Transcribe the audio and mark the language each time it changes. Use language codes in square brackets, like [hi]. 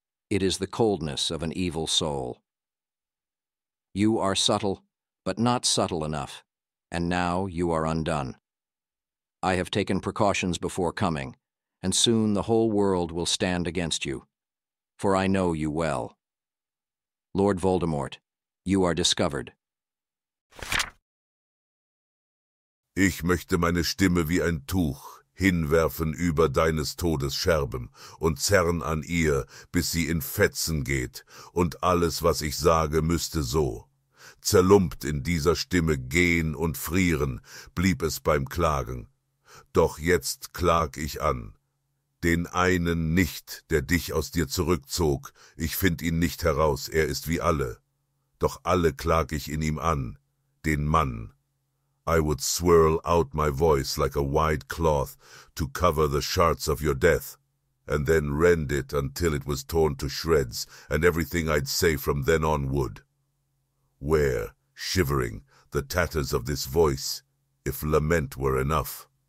[en] It is the coldness of an evil soul. You are subtle, but not subtle enough, and now you are undone. I have taken precautions before coming, and soon the whole world will stand against you, for I know you well. Lord Voldemort, you are discovered. [de] Ich möchte meine Stimme wie ein Tuch hinwerfen über deines Todes Scherben und zerren an ihr, bis sie in Fetzen geht, und alles, was ich sage, müsste so. Zerlumpt in dieser Stimme gehen und frieren, blieb es beim Klagen. Doch jetzt klag ich an. Den einen nicht, der dich aus dir zurückzog, ich find ihn nicht heraus, er ist wie alle. Doch alle klag ich in ihm an, den Mann. [en] I would swirl out my voice like a wide cloth to cover the shards of your death, and then rend it until it was torn to shreds, and everything I'd say from then on would. Wear, shivering, the tatters of this voice, if lament were enough.